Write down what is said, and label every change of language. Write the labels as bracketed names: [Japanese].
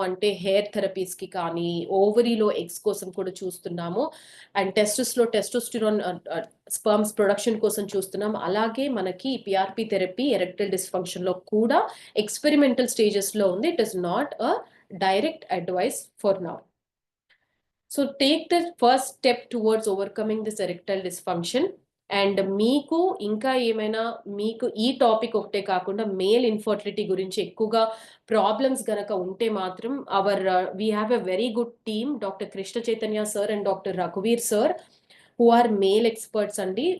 [Telugu] అంటే hair therapies కి కానీ ఓవరీలో ఎగ్స్ కోసం కూడా చూస్తున్నాము. అండ్ టెస్టిస్ లో టెస్టోస్టిరాన్ స్పర్మ్స్ ప్రొడక్షన్ కోసం చూస్తున్నాం. అలాగే మనకి పిఆర్పి థెరపీ ఎరెక్టైల్ డిస్ఫంక్షన్ లో కూడా ఎక్స్పెరిమెంటల్ స్టేజెస్ లో ఉంది. [English] It is not a direct advice for now. So take the first step towards overcoming this erectile dysfunction. [Telugu] And మీకు ఇంకా ఏమైనా మీకు ఈ టాపిక్ ఒకటే కాకుండా మేల్ ఇన్ఫర్టిలిటీ గురించి ఎక్కువగా ప్రాబ్లమ్స్ గనక ఉంటే మాత్రం [English] we have a very good team, [Telugu] doctor Krishna Chaitanya sir and doctor రఘువీర్ sir, [English] who or male experts [Telugu] అండి.